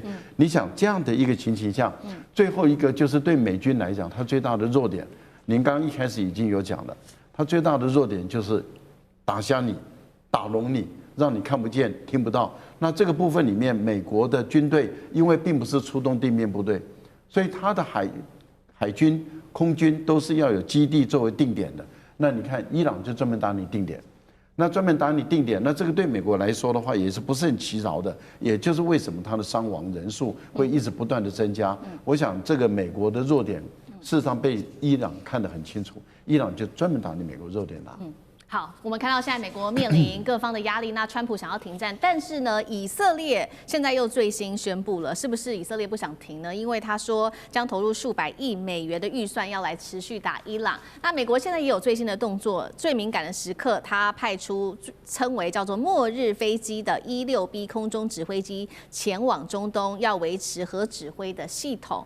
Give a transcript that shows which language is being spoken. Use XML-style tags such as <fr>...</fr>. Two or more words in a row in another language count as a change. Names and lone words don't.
<zh>你想這樣的一個情形下，最後一個就是對美軍來講，它最大的弱點，您剛剛一開始已經有講了，它最大的弱點就是打瞎你、打聾你，讓你看不見、聽不到。那這個部分裡面，美國的軍隊因為並不是出動地面部隊，所以它的海軍、空軍都是要有基地作為定點的。那你看，伊朗就專門打你定點，那專門打你定點，那這個對美國來說的話，也是不是很其擾的。也就是為什麼它的傷亡人數會一直不斷的增加。我想這個美國的弱點，事實上被伊朗看得很清楚，伊朗就專門打你美國弱點打。好，我們看到現在美國面臨各方的壓力，那川普想要停戰，但是呢，以色列現在又最新宣布了，是不是以色列不想停呢？因為他說將投入數百億美元的預算要來持續打伊朗。那美國現在也有最新的動作，最敏感的時刻，他派出稱為叫做末日飛機的16B 空中指揮機前往中東，要維持核指揮的系統。</zh>